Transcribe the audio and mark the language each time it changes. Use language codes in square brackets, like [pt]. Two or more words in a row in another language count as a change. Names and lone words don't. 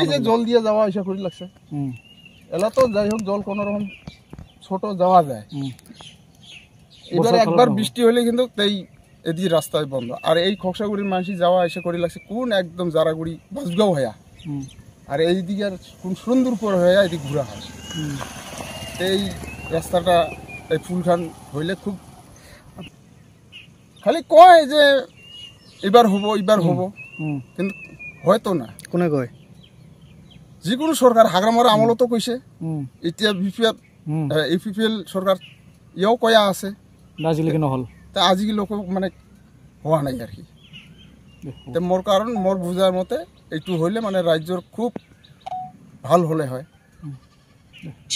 [rkt] এই যে জল দিয়ে যাওয়া আইসা করে লাগছে এলা তো যাই হোক জল কোন রকম ছোট যাওয়া যায় এবার একবার বৃষ্টি হলে কিন্তু এই এদিকে রাস্তায় বন্ধ আর এই খোকসাগুড়ির মানুষ যাওয়া আইসা করে লাগছে কোন একদম জারাগুড়ি বাসগাঁও হইয়া আর এই দিকে আর কোন সুন্দরপুর হইয়া এদিকে ঘুরা হয় এই রাস্তাটা এই ফুলখান হইলে খুব খালি কয় যে এবার হবো কিন্তু হয়তো না কোনে কয় [as] যিকোনো সরকার হাগ্রামারা আমলতো কইছে এতিয়া ইউপিপিএল সরকার ইয়াও কয়া আছে আজিলৈকে নহল [rkt] তা আজিকি লোক মানে হওয়া নাই আর কি মোর কারণ মোর বুঝার মতে এইটু হইলে মানে রাজ্যর খুব ভাল হলে হয়